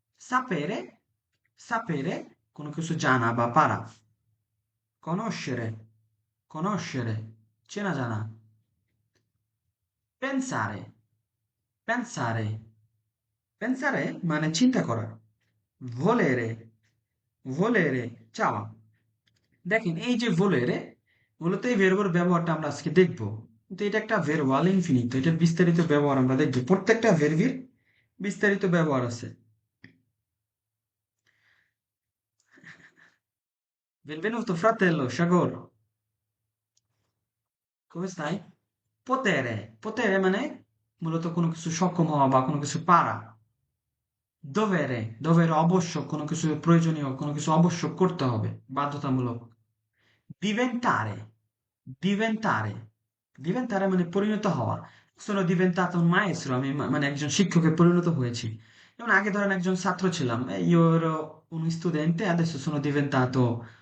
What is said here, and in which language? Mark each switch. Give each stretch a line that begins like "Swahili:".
Bangla: sapere, sapere কোনো কিছু জানা বা পারা। conoscere, conoscere চেনা জানা। pensare, pensare, pensare মানে চিন্তা করা। volere, volere চাওয়া। দেখেন এই যে volere, মূলত এই ভের্বের ব্যবহারটা আমরা আজকে দেখব। কিন্তু এটা একটা ভার্বাল ইনফিনিটো, এটার বিস্তারিত ব্যবহার আমরা দেখব। প্রত্যেকটা ভের্বের বিস্তারিত ব্যবহার আছে।
Italian: benvenuto fratello Shagor, come stai?
Bangla: potere, potere মানে মূলত কোনো কিছু সক্ষম হওয়া বা কোনো কিছু পারা। dovere, dovere অবশ্যক, কোনো কিছু প্রয়োজনীয়, কোনো কিছু অবশ্যক করতে হবে, বাধ্যতামূলক। diventare, diventare, diventare মানে পরিণত হওয়া।
Italian: sono diventato un maestro,
Bangla: আমি মানে একজন শিক্ষকে পরিণত হয়েছি। যেমন আগে ধরেন একজন ছাত্র ছিলাম,
Italian: io ero un studente, adesso sono diventato